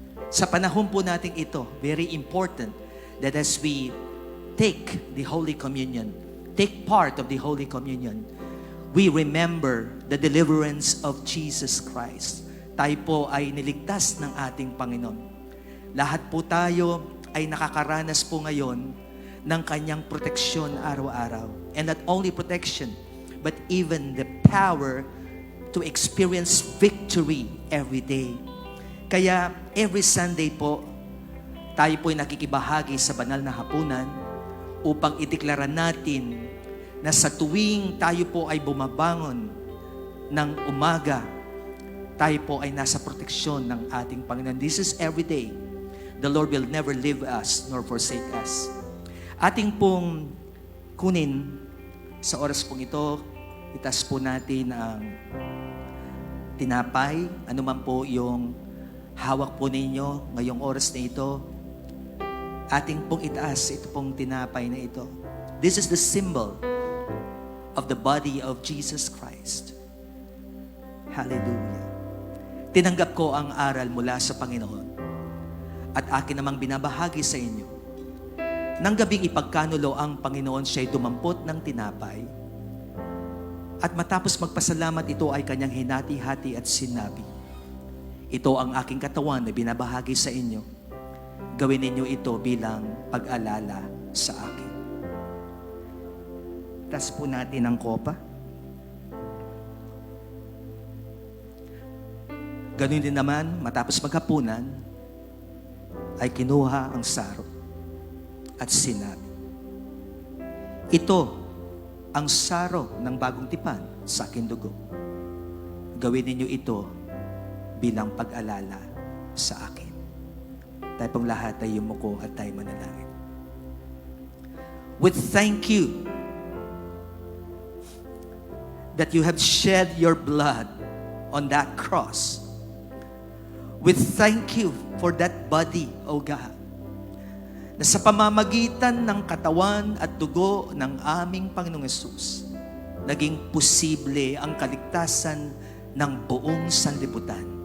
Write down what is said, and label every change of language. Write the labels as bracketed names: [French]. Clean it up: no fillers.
[Filipino] Sa panahon po natin ito, [English] very important that as we take the Holy Communion, take part of the Holy Communion, we remember the deliverance of Jesus Christ. [Filipino] Tayo po ay niligtas ng ating Panginoon. Lahat po tayo ay nakakaranas po ngayon ng kanyang proteksyon araw-araw. [English] And not only protection, but even the power to experience victory every day. [Filipino] Kaya every Sunday po, tayo po ay nakikibahagi sa banal na hapunan upang ideklara natin na sa tuwing tayo po ay bumabangon ng umaga, tayo po ay nasa proteksyon ng ating Panginoon. [English] This is every day. The Lord will never leave us nor forsake us. [Filipino] Ating pong kunin sa oras pong ito, itas po natin ang tinapay, anuman po yung hawak po ninyo ngayong oras na ito. Ating pong itaas ito pong tinapay na ito. [English] This is the symbol of the body of Jesus Christ. Hallelujah. [Filipino] Tinanggap ko ang aral mula sa Panginoon at akin namang binabahagi sa inyo. Nang gabing ipagkanulo ang Panginoon, siya'y dumampot ng tinapay at matapos magpasalamat, ito ay kanyang hinati-hati at sinabi, ito ang aking katawan na binabahagi sa inyo. Gawin ninyo ito bilang pag-alala sa akin. Tas po natin ang kopa. Ganun din naman, matapos maghapunan, ay kinuha ang saro at sinabi, ito ang saro ng bagong tipan sa aking dugo. Gawin ninyo ito bilang pag-alala sa akin. Tayo pong lahat ay yumuko at tayo manalangin. [English] We thank you that you have shed your blood on that cross. We thank you for that body, O God, [Filipino] na sa pamamagitan ng katawan at dugo ng aming Panginoong Hesus, naging posible ang kaligtasan ng buong sanlibutan.